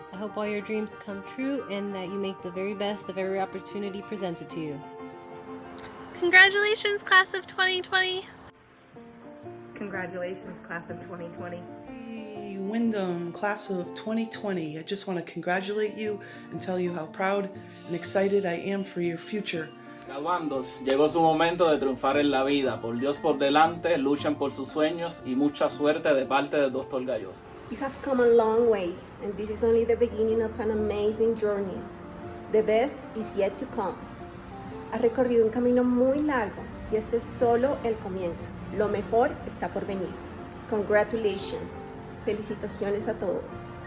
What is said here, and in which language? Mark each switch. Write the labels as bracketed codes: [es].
[en] I hope all your dreams come true and that you make the very best of every opportunity presented to you. Congratulations, class of 2020. Congratulations, class of 2020. Hey, Windham, class of 2020. I just want to congratulate you and tell you how proud and excited I am for your future. [es] Graduandos, llegó su momento de triunfar en la vida. Por Dios por delante, luchen por sus sueños y mucha suerte de parte del Dr. Galloso. [en] You have come a long way, and this is only the beginning of an amazing journey. The best is yet to come. [es] Has recorrido un camino muy largo y este es solo el comienzo. Lo mejor está por venir. [en] Congratulations. [es] Felicitaciones a todos.